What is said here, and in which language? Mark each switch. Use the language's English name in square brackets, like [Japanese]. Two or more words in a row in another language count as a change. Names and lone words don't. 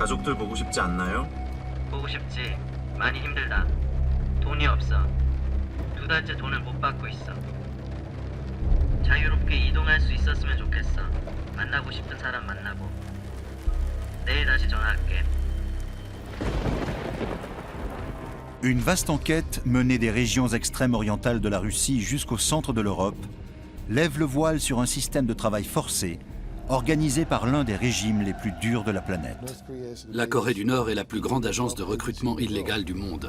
[Korean] 가족들 보고 싶지 않나요? 보고 싶지. 많이 힘들다. 돈이 없어. 2달째 돈을 못 받고 있어. 자유롭게 이동할 수 있었으면 좋겠어. 만나고 싶은 사람 만나고. 내일 다시 전화할게. [French] Une vaste enquête menée des régions extrêmes orientales de la Russie jusqu'au centre de l'Europe lève le voile sur un système de travail forcé organisé par l'un des régimes les plus durs de la planète. La Corée du Nord est la plus grande agence de recrutement illégal du monde.